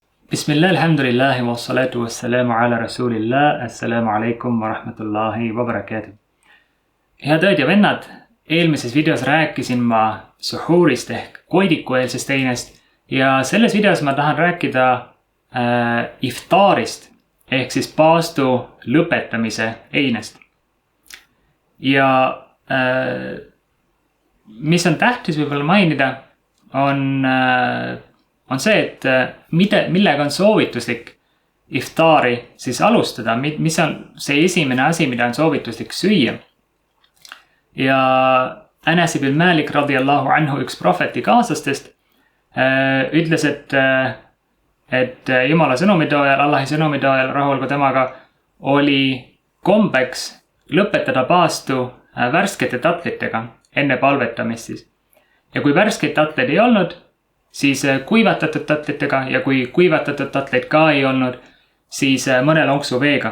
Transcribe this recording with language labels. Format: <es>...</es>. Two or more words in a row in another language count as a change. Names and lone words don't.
<ar>بسم الله، الحمد لله، والصلاة والسلام على رسول الله، السلام عليكم ورحمة الله وبركاته.</ar> <et>Head õed ja vennad, eelmises videos rääkisin ma suhuurist ehk koidikueelsest einest ja selles videos ma tahan rääkida iftaarist ehk siis paastu lõpetamise einest. Ja mis on tähtis võib-olla mainida, on see, et millega on soovituslik iftaari siis alustada, mis on see esimene asi, mida on soovituslik süüa. Ja Anas ibn Malik</et> <ar>رضي الله عنه,</ar> <et>üks prohveti kaaslastest, ütles, et Jumala sõnumitoojal, Allahi sõnumitoojal, rahul ka temaga, oli kombeks lõpetada paastu värskete tatlitega enne palvetamist siis. Ja kui värskeid tatleid ei olnud, siis kuivatatud tatlitega ja kui kuivatatud tatleid ka ei olnud, siis mõne lonksu veega.</et>